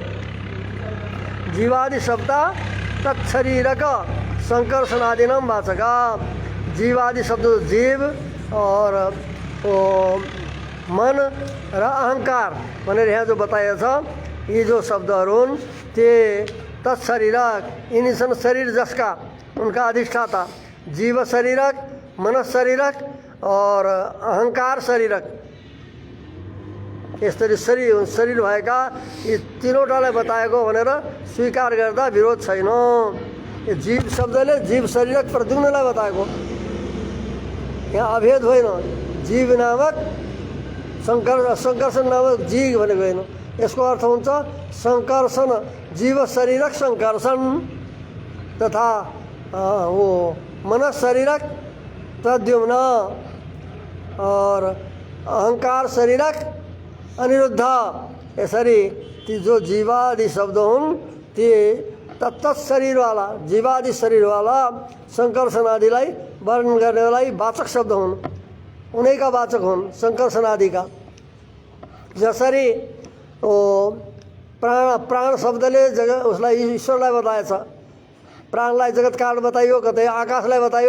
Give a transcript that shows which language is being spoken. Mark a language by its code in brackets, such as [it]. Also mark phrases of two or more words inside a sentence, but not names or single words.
[sa] जीवादि शब्द तत्शरीरक संकर्षणादिनां वाचका, [ne] जीवादि शब्द जीव और मन र अहंकार भनेर यहाँ जो बताइएको छ, यी जो शब्दहरू हुन् ते तत्शरीरक, यिनी छन् शरीर जसका, [hi] उनका अधिष्ठाता। [sa] जीव शरीरक, मन शरीरक और अहंकार शरीरक, [ne] यसरी शरीर भएका यी तीनवटालाई बताएको भनेर स्वीकार गर्दा विरोध छैन। यो जीव शब्दले जीव शरीरक प्रद्युम्नलाई बताएको, यहाँ अभेद होइन। जीव नामक संकर्षण नामक जीव भनेको होइन, यसको अर्थ हुन्छ संकर्षण जीव शरीरक संकर्षण तथा वो मन शरीरक प्रद्युम्न और अहंकार शरीरक अनिरुद्ध। यसरी ती जो जीवादि शब्द हुन् ती तत्त शरीरवाला, जीवादि शरीरवाला संकर्षण आदिलाई वर्णन गर्नेलाई वाचक शब्द हुन्, उनैका वाचक हुन् संकर्षण आदिका। जसरी प्राण शब्दले जगत उसलाई ईश्वरलाई बताएछ, प्राणलाई जगत कारण बताइयो, कतै आकाशलाई बताइयो,